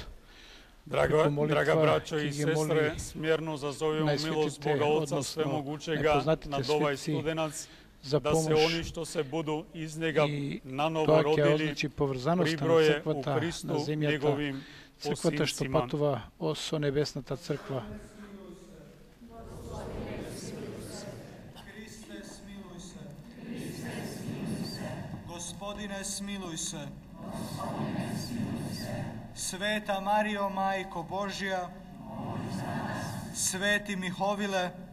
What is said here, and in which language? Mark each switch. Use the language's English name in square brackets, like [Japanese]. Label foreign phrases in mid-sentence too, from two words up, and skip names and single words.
[Croatian] Draga braćo i sestre, smirno zazovemo milost Boga Oca Svemogućega nad ovaj studenac, da se oni što se budu iz njega nanovo rodili, pribroje u Kristu njegovim [Macedonian] црквата што [Croatian] осинцима. [Macedonian] патува со небесната црква. [Croatian] Kriste, smiluj se. Gospodine, smiluj se. Sveta Marijo, Majko Božja, Sveti Mihovile,